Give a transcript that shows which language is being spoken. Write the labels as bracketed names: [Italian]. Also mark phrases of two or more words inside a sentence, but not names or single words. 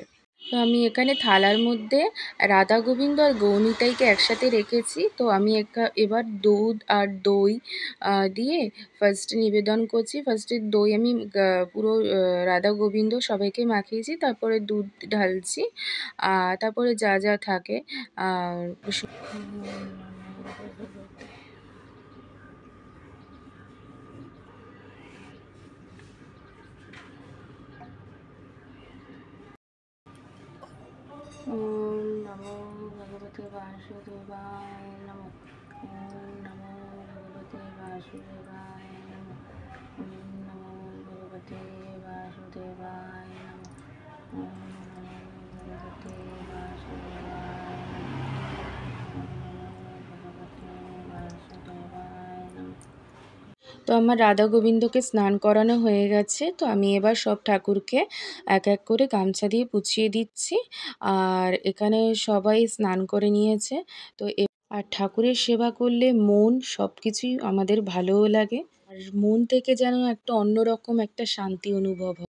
[Bangla] তো আমি এখানে থালার মধ্যে রাধা গোবিন্দ আর গৌনিতাইকে একসাথে রেখেছি। তো আমি এবার দুধ আর দই দিয়ে ফার্স্টে নিবেদন করছি। ফার্স্টে দই আমি পুরো রাধা গোবিন্দ সবাইকে মাখিয়েছি, তারপরে দুধ ঢালছি, তারপরে যা যা থাকে আর [Sanskrit] ওম নমো ভগবতে বাসুদেবায় নমঃ। ওম নমো ভগবতে বাসুদেবায় নমঃ। ওম নমো ভগবতে বাসুদেবায় নমঃ। ওম নমো ভগবতে বাসুদেবায় নমঃ। [Bangla] তো আমার রাধা গোবিন্দকে স্নান করানো হয়ে গেছে। তো আমি এবার সব ঠাকুরকে এক এক করে গামছা দিয়ে পুছিয়ে দিচ্ছি। আর এখানে সবাই স্নান করে নিয়েছে। তো আর ঠাকুরের সেবা করলে মন সব কিছুই আমাদের ভালোও লাগে, আর মন থেকে যেন একটা অন্যরকম একটা শান্তি অনুভব হয়।